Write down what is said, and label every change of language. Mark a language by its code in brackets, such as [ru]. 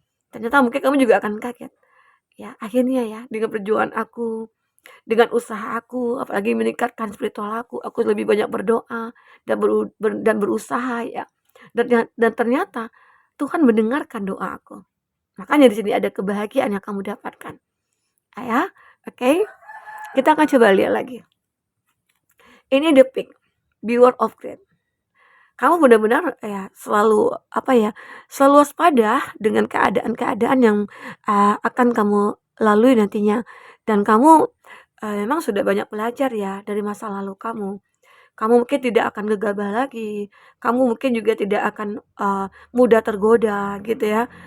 [id] Ternyata mungkin kamu juga akan kaget. Ya, akhirnya ya, dengan perjuangan aku, dengan usaha aku, apalagi meningkatkan spiritual aku lebih banyak berdoa dan berusaha ya. Dan ternyata Tuhan mendengarkan doa aku. Makanya di sini ada kebahagiaan yang kamu dapatkan. Ya, oke. Kita akan coba lihat lagi. [en] Ini the peak, beware of greed. [id] Kamu benar-benar ya selalu apa ya, selalu waspada dengan keadaan-keadaan yang akan kamu lalui nantinya. Dan kamu memang sudah banyak belajar ya dari masa lalu kamu. Kamu mungkin tidak akan gegabah lagi, kamu mungkin juga tidak akan mudah tergoda gitu ya.